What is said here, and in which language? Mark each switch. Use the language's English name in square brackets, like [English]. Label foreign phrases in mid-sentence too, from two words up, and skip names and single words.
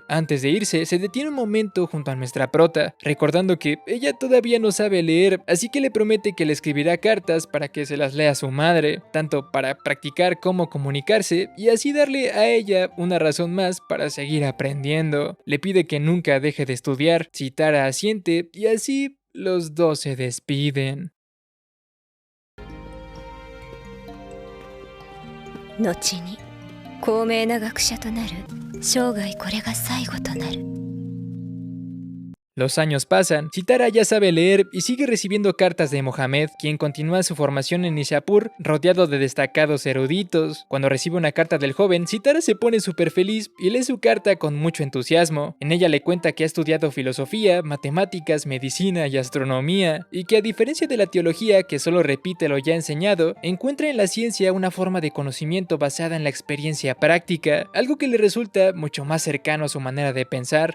[Spanish] Antes de irse, se detiene un momento junto a nuestra prota, recordando que ella todavía no sabe leer, así que le promete que le escribirá cartas para que se las lea a su madre, tanto para practicar cómo comunicarse y así darle a ella una razón más para seguir aprendiendo. Le pide que nunca deje de estudiar. Sitara asiente y así los dos se despiden. [Japanese] 後に高名な学者となる。生涯これが最後となる。 [Spanish] Los años pasan, Sitara ya sabe leer y sigue recibiendo cartas de Mohamed, quien continúa su formación en Nishapur rodeado de destacados eruditos. Cuando recibe una carta del joven, Sitara se pone súper feliz y lee su carta con mucho entusiasmo. En ella le cuenta que ha estudiado filosofía, matemáticas, medicina y astronomía, y que a diferencia de la teología, que solo repite lo ya enseñado, encuentra en la ciencia una forma de conocimiento basada en la experiencia práctica, algo que le resulta mucho más cercano a su manera de pensar.